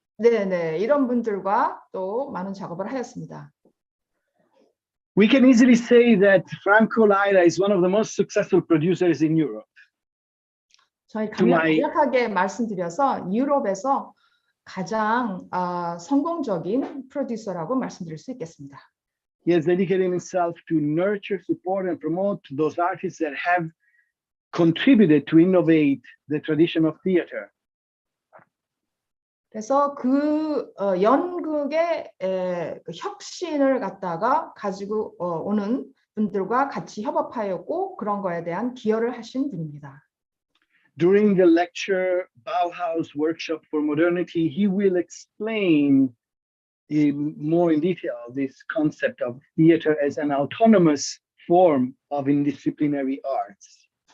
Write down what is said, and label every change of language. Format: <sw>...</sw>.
<ko>네, 이런 분들과 또 많은 작업을 하였습니다.</ko> <en>We can easily say that Franco Laera is one of the most successful producers in Europe.</en> <ko>저희 간략하게 말씀드려서 유럽에서 가장 성공적인 프로듀서라고 말씀드릴 수 있겠습니다.</ko> <en>He has dedicated himself to nurture, support, and promote those artists that have contributed to innovate the tradition of theater.</en> <ko>그래서 그 연극의 그 혁신을 갖다가 가지고 오는 분들과 같이 협업하였고 그런 거에 대한 기여를 하신 분입니다.</ko> <en>During the lecture Bauhaus Workshop for Modernity, he will explain more in detail this concept of theater as an autonomous form of interdisciplinary arts.</en>